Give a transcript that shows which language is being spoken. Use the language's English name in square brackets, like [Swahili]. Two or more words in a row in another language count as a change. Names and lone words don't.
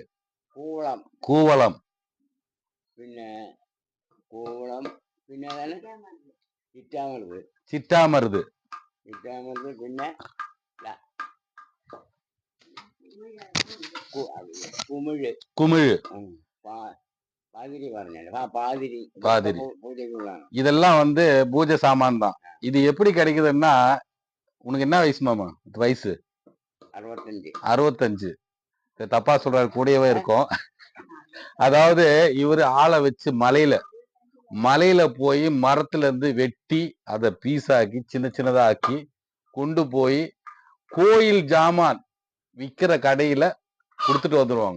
[Malayalam] കൂവളം, കൂവളം, പിന്നെ കൂവളം, പിന്നെ ചിറ്റാമരുത്, ചിറ്റാമരുത്, ചിറ്റാമരുത്, പിന്നെ കുമിഴ്, കുമിഴ്, [Tamil] பாதிரி പറഞ്ഞாங்க. பாதிரி, பாதிரி. பூஜைக்குள்ளான இதெல்லாம் வந்து பூஜை சாமான் தான். இது எப்படி கிடைக்குதுன்னா, உனக்கு என்ன வயசு மாமா? வயசு 65. தப்பா சொல்றாரு, கூடவே இருக்கும். அதாவது இவரு ஆளை வச்சு மலையில போய் மரத்துல இருந்து வெட்டி அதை பீஸாக்கி சின்ன சின்னதா ஆக்கி கொண்டு போய் கோயில் ஜாமான் விக்கிற கடையில கொடுத்துட்டு வந்துருவாங்க.